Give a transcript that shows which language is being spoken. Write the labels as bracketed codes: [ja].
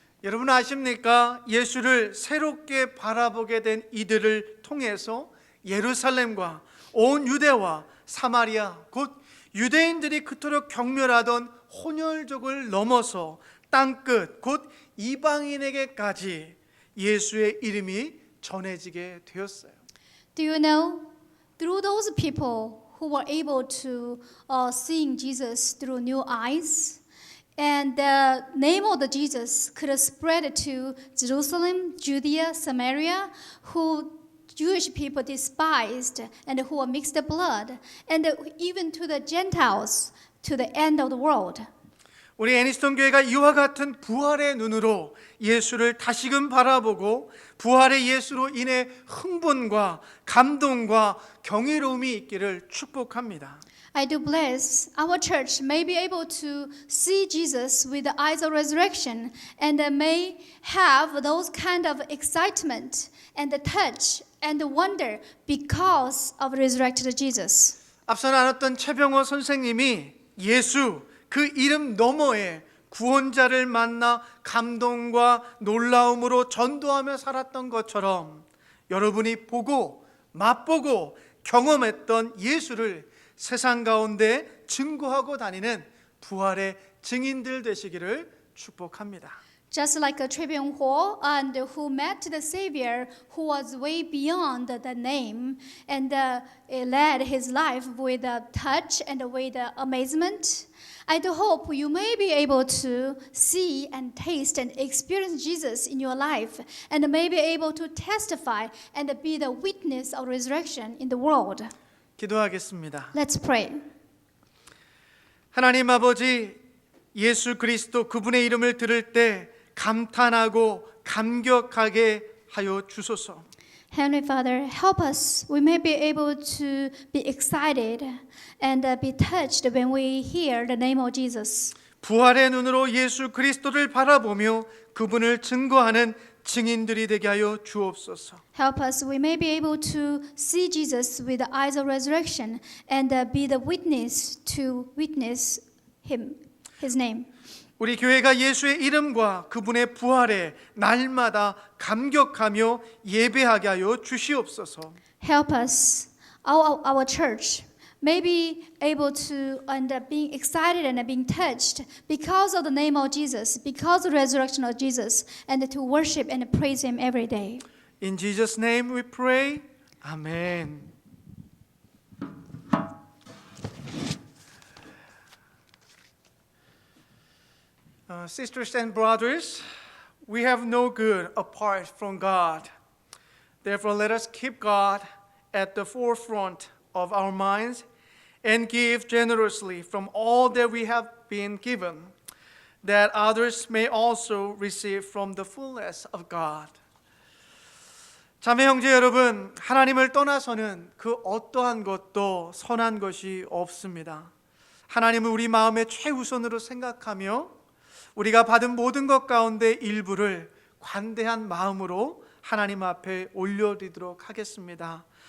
[ko] 여러분 아십니까? 예수를 새롭게 바라보게 된 이들을 통해서 예루살렘과 온 유대와 사마리아 곧 유대인들이 그토록 경멸하던 혼혈족을 넘어서 땅끝 곧 이방인에게까지 예수의 이름이 전해지게 되었어요. [en] Do you know? Through those people who were able to seeing Jesus through new eyes, and the name of the Jesus could spread to Jerusalem, Judea, Samaria, who Jewish people despised and who were mixed blood, and even to the Gentiles to the end of the world. [ko] 우리 애니스톤 교회가 이와 같은 부활의 눈으로 예수를 다시금 바라보고 부활의 예수로 인해 흥분과 감동과 경이로움이 있기를 축복합니다. [en] I do bless our church may be able to see Jesus with the eyes of resurrection and may have those kind of excitement and the touch and the wonder because of resurrected Jesus. [ko] 앞서 나눴던 최병호 선생님이 예수 그 이름 너머에 구원자를 만나 감동과 놀라움으로 전도하며 살았던 것처럼 여러분이 보고 맛보고 경험했던 예수를 세상 가운데 증거하고 다니는 부활의 증인들 되시기를 축복합니다. [en] Just like a Choi Byung-ho and who met the Savior who was way beyond the name and led his life with a touch and with amazement. I do hope you may be able to see and taste and experience Jesus in your life and may be able to testify and be the witness of resurrection in the world. [ko] 기도하겠습니다. [en] Let's pray. [ko] 하나님 아버지 예수 그리스도 그분의 이름을 들을 때 감탄하고 감격하게 하여 주소서. [en] Heavenly Father, help us. We may be able to be excited and be touched when we hear the name of Jesus. [ko] 부활의 눈으로 예수 그리스도를 바라보며 그분을 증거하는 증인들이 되게 하여 주옵소서. [en] Help us. We may be able to see Jesus with the eyes of resurrection and be the witness to witness him, his name. [ko] 우리 교회가 예수의 이름과 그분의 부활에 날마다 감격하며 예배하게 하여 주시옵소서. [en] Help us. Our church may be able to end up being excited and being touched because of the name of Jesus, because of the resurrection of Jesus, and to worship and praise Him every day. In Jesus' name we pray. Amen. Sisters and brothers, we have no good apart from God. Therefore, let us keep God at the forefront of our minds and give generously from all that we have been given, that others may also receive from the fullness of God. [ko] 자매 형제 여러분, 하나님을 떠나서는 그 어떠한 것도 선한 것이 없습니다. 하나님을 우리 마음의 최우선으로 생각하며 우리가 받은 모든 것 가운데 일부를 관대한 마음으로 하나님 앞에 올려드리도록 하겠습니다.